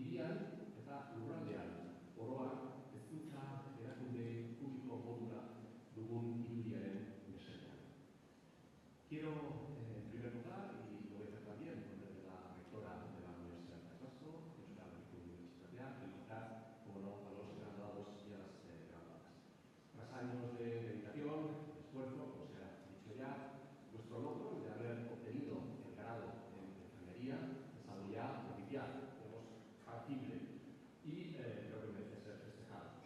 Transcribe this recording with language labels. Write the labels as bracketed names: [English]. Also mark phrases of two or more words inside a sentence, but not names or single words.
[Basque] herrian eta lurraldean oroa hezkuntza erakunde publiko modura dugun irudiaren mesedean. [Spanish] Quiero, en primer lugar, y lo voy a hacer también en nombre de la rectora de la Universidad del País Vasco, Euskal Herriko Unibertsitatea, felicitar, como no, a los graduados y a las graduadas. Tras años de dedicación, de esfuerzo, como se ha dicho ya, nuestro logro de haber obtenido el grado en enfermería es algo ya oficial, digamos, factible, y creo que merece ser festejado.